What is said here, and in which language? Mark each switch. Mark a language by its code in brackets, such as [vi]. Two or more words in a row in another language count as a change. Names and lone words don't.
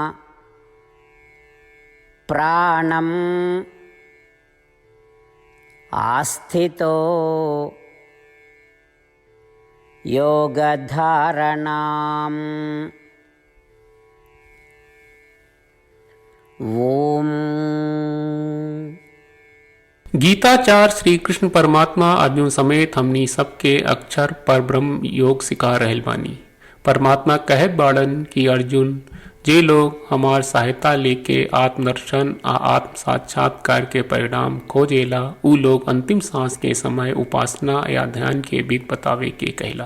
[sa] प्राणम् आस्थितो योगधारणाम्। ओम। [bho] गीताचार्य श्री कृष्ण परमात्मा अर्जुन समेत हमनी सबके अक्षर परब्रह्म योग सिखा रहल बानी। परमात्मा कहत बाड़न कि अर्जुन, जे लोग हमार सहायता लेके आत्मदर्शन आ आत्म साक्षात्कार के परिणाम खोजेला, उ लोग अंतिम सांस के समय उपासना या ध्यान के विधि बतावे के कहला।